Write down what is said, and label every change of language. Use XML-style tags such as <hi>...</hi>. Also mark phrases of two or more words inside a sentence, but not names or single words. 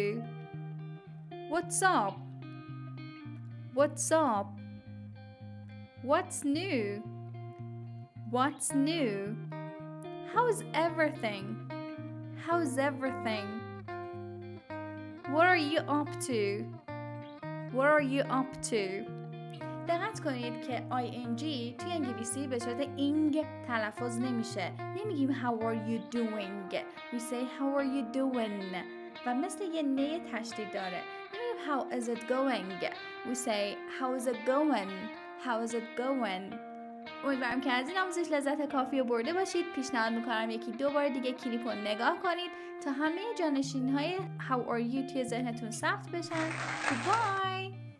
<en>What's up? What's up? What's new? What's new? How's everything? How's everything? What are you up to? What are you up to?</en> <fa>دقت کنید که ing توی انگلیسی به صورت ing تلفظ نمیشه.</fa> <en>نمیگیم how are you doing. We say how are you doing.</en> <fa>و مثل یه نه تشدید داره. نمیگیم</fa> <en>how is it going. We say how is it going. How is it going.</en> <fa>امیدوارم که از این آموزش لذت کافی رو برده باشید. پیشنهاد میکنم یکی دو بار دیگه کلیپ رو نگاه کنید تا همه جانشین‌های</fa> <en>how are you</en> <fa>توی ذهنتون ثبت بشن. Goodbye!</fa>